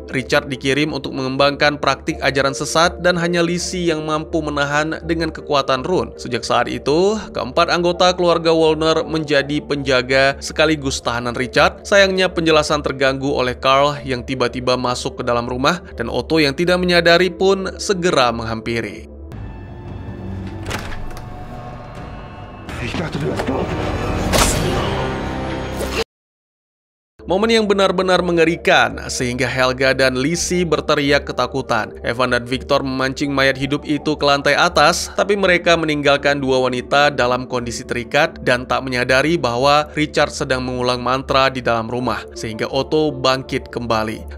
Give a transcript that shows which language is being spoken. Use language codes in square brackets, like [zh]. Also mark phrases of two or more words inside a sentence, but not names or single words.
[id] Richard dikirim untuk mengembangkan praktik ajaran sesat dan hanya Lizzie yang mampu menahan dengan kekuatan rune. Sejak saat itu, keempat anggota keluarga Wolner menjadi penjaga sekaligus tahanan Richard. Sayangnya penjelasan terganggu oleh Carl yang tiba-tiba masuk ke dalam rumah dan Otto yang tidak menyadari pun segera menghampiri. [de] Ich dachte, du hast tot. [id] Momen yang benar-benar mengerikan sehingga Helga dan Lizzie berteriak ketakutan. Evan dan Victor memancing mayat hidup itu ke lantai atas, tapi mereka meninggalkan dua wanita dalam kondisi terikat dan tak menyadari bahwa Richard sedang mengulang mantra di dalam rumah, sehingga Otto bangkit kembali.